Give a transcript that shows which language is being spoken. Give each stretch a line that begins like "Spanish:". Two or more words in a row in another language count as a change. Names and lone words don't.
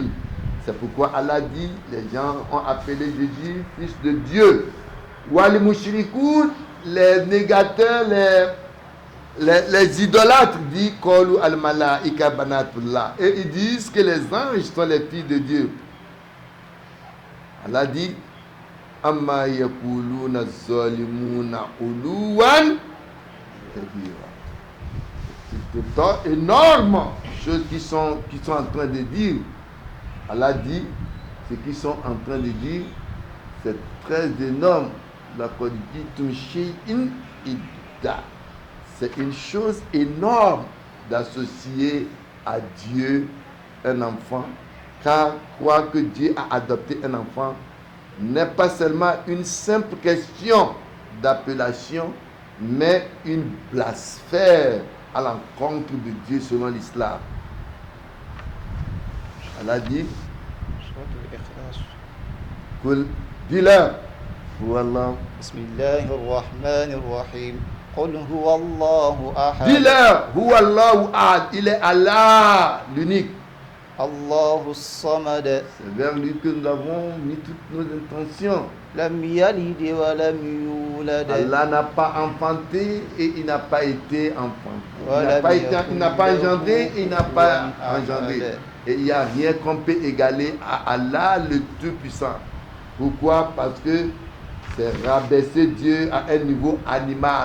French: C'est pourquoi Allah dit, les gens ont appelé Jésus fils de Dieu.
Arabic: والمشركون,
French: les négateurs, les idolâtres disent
Arabic: قالوا الملائكة بنات الله.
French: Et ils disent que les anges sont les filles de Dieu. Allah dit
Arabic: عما يقولون ظالمون علوا كبيرا.
French: C'est énorme choses qui sont en train de dire. Allah dit ce qu'ils sont en train de dire, c'est très énorme. La c'est une chose énorme d'associer à Dieu un enfant, car croire que Dieu a adopté un enfant n'est pas seulement une simple question d'appellation, mais une blasphème à l'encontre de Dieu selon l'islam. Allah dit, dis-leur, Wallah.
Arabic: بسم الله الرحمن الرحيم. قل هو الله أحد.
French: Dis-leur,
Arabic: هو الله أحد.
French: Il est Allah, l'unique.
Arabic: الله الصمد.
French: C'est vers lui que nous avons mis toutes nos intentions.
Arabic: لم يلد ولم يولد.
French: Allah n'a pas enfanté et il n'a pas été enfanté. Il n'a pas engendré et il n'a pas engendré. Et il n'y a rien qu'on peut égaler à Allah le Tout-Puissant. Pourquoi? Parce que c'est rabaisser Dieu à un niveau animal.